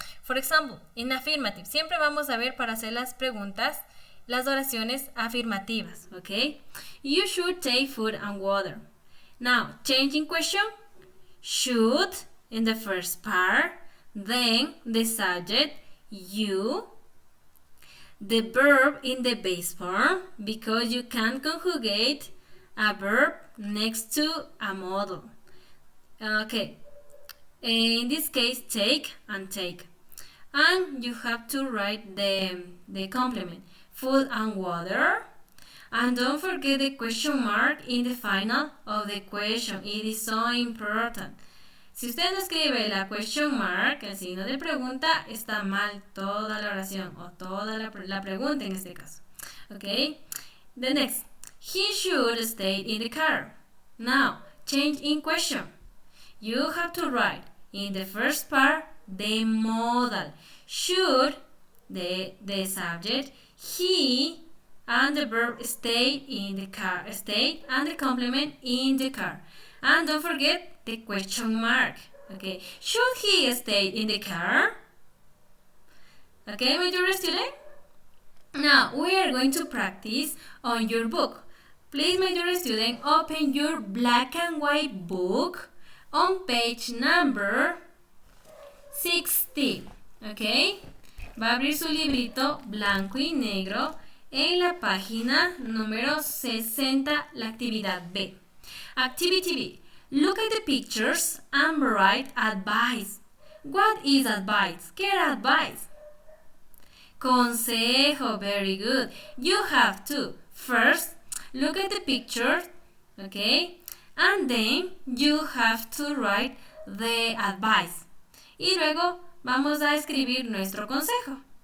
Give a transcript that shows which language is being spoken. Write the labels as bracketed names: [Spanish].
[Spanish] For example, in affirmative, siempre vamos a ver para hacer las preguntas las oraciones afirmativas. [English] Okay? You should take food and water. Now, changing question. Should in the first part, then the subject, you. The verb in the base form, because you can conjugate a verb next to a modal. Okay, in this case, take and take. And you have to write the complement, food and water. And don't forget the question mark in the final of the question. It is so important. [Spanish] Si usted no escribe la question mark, el signo de pregunta, está mal toda la oración o toda la pregunta en este caso. [English] Okay? The next. He should stay in the car. Now, change in question. You have to write in the first part the modal. should, the subject, he, and the verb stay in the car, stay, and the complement in the car. And don't forget the question mark. Okay, should he stay in the car? Okay, my dear student? Now, we are going to practice on your book. Please, my dear student, open your black and white book on page number 60. Okay? [Spanish] Va a abrir su librito blanco y negro en la página número 60, la actividad B. [English] Activity B. Look at the pictures and write advice. What is advice? ¿Qué era advice? Consejo. Very good. You have to first look at the picture, okay? And then you have to write the advice. [Spanish] Y luego vamos a escribir nuestro consejo.